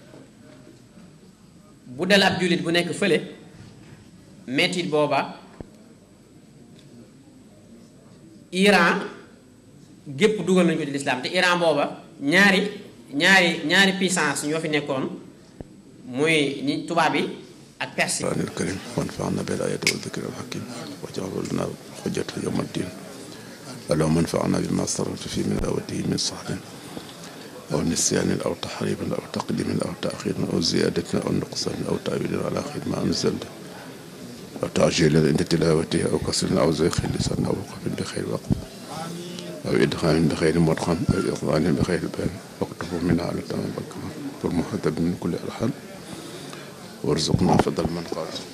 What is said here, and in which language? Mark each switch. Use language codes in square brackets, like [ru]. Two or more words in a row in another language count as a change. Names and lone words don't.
[wo] bu dal ab jullit bu nekk fële métit booba Iran gépp dugal nañu ko ci lislaam te Iran booba ñaari puissance ñoo fi nekkoon muy ñi tubaab yi ak perse [ar] الكريم وانفعنا بالآيات والذكر الحكيم واجعله لنا حجة يوم الدين اللهم انفعنا بما صرفت فيه من دعوته من صحب أو نسيان أو تحريف أو تقديم أو تأخير أو زيادة أو نقصان أو تأويل على خير ما أنزلت أو تعجيل عند تلاوته أو كسر أو زيغ لسان أو وقف بخير وقت أو إدخال بخير مدخل أو إقبال بخير بان واكتبوا منا على تمام الكمال والمهذب من كل ألحان وارزقنا فضل من قال